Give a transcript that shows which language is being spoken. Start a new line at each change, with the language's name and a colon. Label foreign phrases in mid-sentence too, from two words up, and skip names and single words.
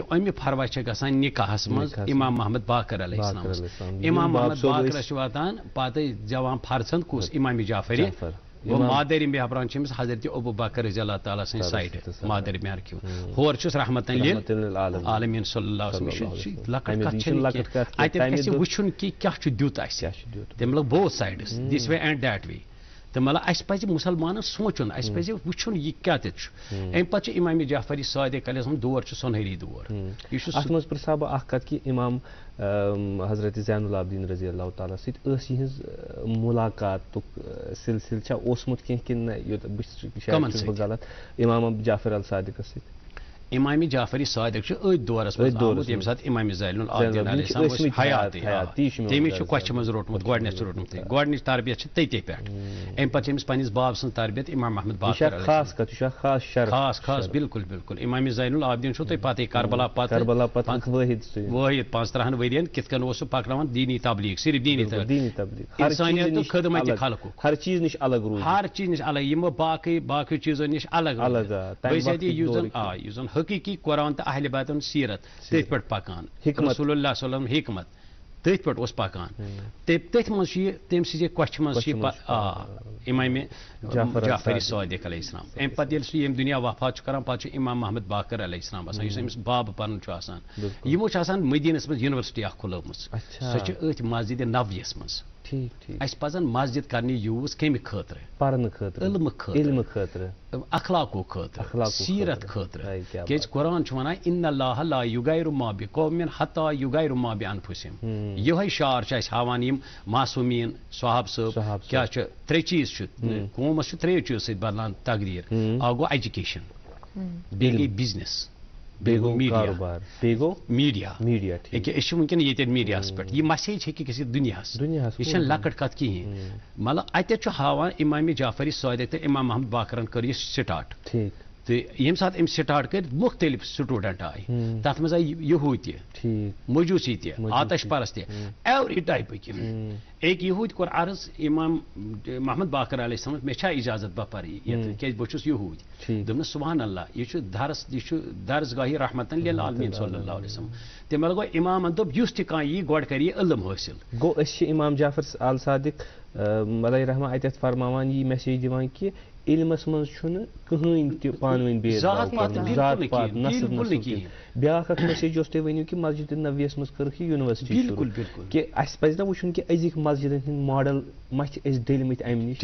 Kashmiri: اَمہِ فروا چھِ گژھان نکاحس منٛز امام محمد باقر
Arabic: علیہ السلامس
Kashmiri: امام محمد باقرس چھُ واتان پتہٕ زٮ۪وان فرزند کُس امام جعفری گوٚو مادر محبران چھِ أمِس حضرت ابوٗ بکر
Arabic: رضی اللہ تعالیٰ
Kashmiri: سٕنٛدِ سایڈٕ مادر محر کیُو ہور چھُس رحمتن للعالمین
Arabic: صلی اللہ علیہ وسلم
Kashmiri: یہِ چھِ لۄکٕٹ کتھ چھنہٕ کینٛہہ اتٮ۪تھ گژھِ وٕچھُن کہِ کیٛاہ چھُ دیُت اسہِ تٔمۍ مطلب
English: both sides this way and that way
Kashmiri: تہٕ مطلب اسہِ پزِ مُسلمانن سونٛچُن اسہِ پزِ وٕچھُن یہِ کیٛاہ چھُ امہِ پتہٕ چھُ امام جعفری صادق
Arabic: علیہ السلام
Kashmiri: دور چھُ سۄنہری دور یہِ چھُ اتھ منٛز پرژھا بہٕ اکھ کتھ کہِ امام حضرت زین العابدیٖن
Arabic: رضی اللہ تعالیٰ
Kashmiri: سۭتۍ ٲس یِہٕنٛز مُلاقاتُک سلسلہٕ چھا اوسمُت کینٛہہ کِنہٕ نہ بہٕ چھُس غلط امام جعفر الصادقس سۭتۍ امام جعفری صادق چھُ أتھۍ دورس منٛز آمُت ییٚمہِ ساتہٕ امام زین العابدیٖن
Arabic: علیہ السلام
Kashmiri: اوس حیاتٕے تٔمِس چھُ کۄچھِ منٛز روٚٹمُت گۄڈنیتھ چھُ روٚٹمُت گۄڈنِچ تربیت چھِ تٔتی پٮ۪ٹھ امہِ پتہٕ چھِ أمِس پننِس باب سٕنٛز تربیت امام محمد باقر خاص بالکل بالکل امام زین العابدیٖن چھُو تۄہہِ پتہٕ کربلا پتہٕ وٲحد 15 ؤرین کِتھ کٔنۍ اوس سُہ پکناوان دیٖنی تبلیغ صرف دیٖنی تبلیغ انسٲنیت تہٕ خدمت خلقُک ہر چیٖز نِش الگ یِمو باقٕے چیٖزو نِش الگ یُس زن حقیٖقی قرآن تہٕ اہلِ بیتن سیرت تٔتھۍ پٮ۪ٹھ پکان رسول اللہ
Arabic: صلی اللہ علیہ وسلم
Kashmiri: حکمت تٔتھۍ پٮ۪ٹھ اوس پکان تٔتھۍ منٛز چھُ یہِ تٔمۍ سٕنٛزِ کۄچھِ منٛز چھُ امام جعفری صادق
Arabic: علیہ السلام
Kashmiri: امہِ پتہٕ ییٚلہِ سُہ ییٚمہِ دُنیا وفات چھُ کران پتہٕ چھُ امام محمد باقر
Arabic: علیہ السلام
Kashmiri: آسان یُس أمِس بابہٕ پنُن چھُ آسان یِمو چھُ آسان مدیٖنس منٛز یونیورسٹی اکھ کھُلٲومٕژ سۄ چھِ أتھۍ مسجدِ نبویَس منٛز اسہِ پزن مسجد کرنہِ یوٗز کمہِ خٲطرٕ پرنہٕ خٲطرٕ علمہٕ خٲطرٕ اخلاقو خٲطرٕ سیرت خٲطرٕ کیازِ قرآن چھُ ونان
Arabic: ان اللہ لا یغیرُ ما بقوم حتی یغیرُ ما بانفسہم
Kashmiri: یِہوے شعار چھُ اسہِ ہاوان یِم معصومیٖن صحاب صٲب کیاہ چھُ 3 چیٖز چھُ قومس چھُ 3 چیٖزو سۭتۍ بدلان تقدیٖر اکھ گوٚو ایجوکیشن بیٚیہِ گٔے بِزنس بیٚیہِ گوٚو میٖڈیا أکیاہ أسۍ چھِ وٕنکیٚن ییٚتٮ۪ن میٖڈیاہس پٮ۪ٹھ یہِ مسیج ہیٚکہِ گٔژھِتھ دُنیاہس یہِ چھنہٕ لۄکٕٹ کتھ کِہینۍ مطلب اَتٮ۪تھ چھُ ہاوان امام جعفری صادق تہٕ امام محمد باقرن کٔر یہِ سٹاٹ تہٕ ییٚمہِ ساتہٕ أمۍ سٹاٹ کٔرۍ مُختٔلِف سٹوٗڈنٹ آیہِ تتھ منٛز آیہِ یہوٗد تہِ مجوٗسی تہِ آتش پرست تہِ
English: every type
Kashmiri: أکۍ یہوٗدۍ کوٚر عرض امام محمد باقر
Arabic: علیہ السلام
Kashmiri: مےٚ چھا اجازت بہٕ پرٕ ییٚتہِ کیازِ بہٕ چھُس یہوٗدۍ دوٚپنس
Arabic: سبحان اللہ
Kashmiri: یہِ چھُ درسگاہی رحمتن للعالمین
Arabic: صلی اللہ علیہ وسلم
Kashmiri: تمہِ پتہٕ گوٚو امامن دوٚپ یُس تہِ کانٛہہ یی گۄڈٕ کرِ یہِ علم حٲصِل گوٚو أسۍ چھِ امام جعفر الصادق علیہ رحمٰ اتٮ۪تھ فرماوان یہِ میسیج دِوان کہِ علمس منٛز چھُنہٕ کٕہٕنۍ تہِ پانہٕ ؤنۍ بید ذات پات نسل بیاکھ اکھ میسیج یۄس تُہۍ ؤنِو کہِ مسجد نبویَس منٛز کٔرٕکھ یہِ یونیورسٹی کہِ اَسہِ پزِ نہ وٕچھُن کہِ أزِکۍ مسجدن ہٕنٛدۍ ماڈل ما چھِ أسۍ ڈٔلۍمٕتۍ امہِ نِش